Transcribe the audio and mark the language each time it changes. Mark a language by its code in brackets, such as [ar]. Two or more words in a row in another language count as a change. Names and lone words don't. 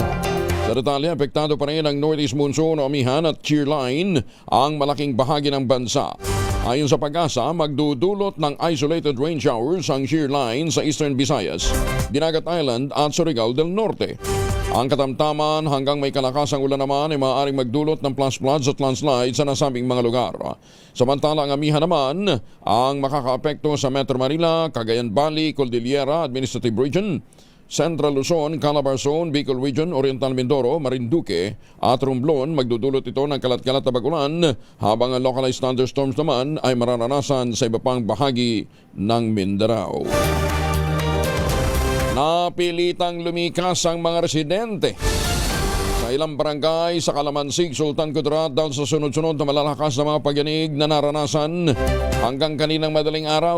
[tl] Sa detalye, apektado pa rin ang [en] Northeast Monsoon [tl] o Amihan at shear line ang malaking bahagi ng bansa. Ayon sa Pag-asa, magdudulot ng [en] isolated rain showers [tl] ang shear line sa Eastern Visayas, Dinagat Island at Surigao del Norte. Ang katamtaman hanggang may kalakasang ulan naman ay maaaring magdulot ng [en] flash floods [tl] at landslides sa nasabing mga lugar. Samantala ang Amihan naman ang makakaapekto sa Metro Manila, Cagayan Valley, Cordillera Administrative Region, Central Luzon, Calabar Zone, Bicol Region, Oriental Mindoro, Marinduque at Romblon. Magdudulot ito ng kalat-kalat na bagulan habang ang [en] localized thunderstorms [tl] naman ay mararanasan sa iba pang bahagi ng Mindanao. Napilitang lumikas ang mga residente sa ilang barangay sa Calamansig, Sultan Kudarat dahil sa sunod-sunod na malalakas na mga pagyanig na naranasan hanggang kaninang madaling araw.